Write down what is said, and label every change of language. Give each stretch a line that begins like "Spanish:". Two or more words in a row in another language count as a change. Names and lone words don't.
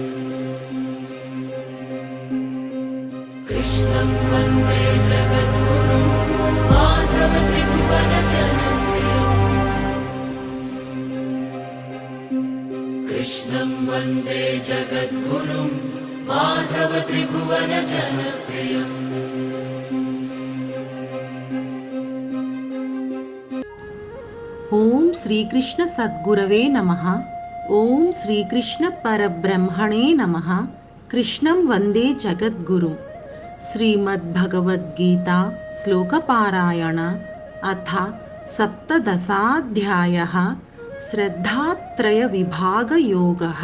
Sanskrit: कृष्णं वन्दे जगद्गुरुं माधव त्रिभुवन जनप्रियम्। कृष्णं वन्दे जगद्गुरुं माधव त्रिभुवन जनप्रियम्। ఓం శ్రీకృష్ణ సద్గురవే నమః. ఓం శ్రీకృష్ణ పరబ్రహ్మణే నమః. కృష్ణం వందే జగద్గురు. శ్రీమద్భగవద్గీత శ్లోకపారాయణ అథ సప్తదశాధ్యాయః శ్రద్ధాత్రయ విభాగ యోగః.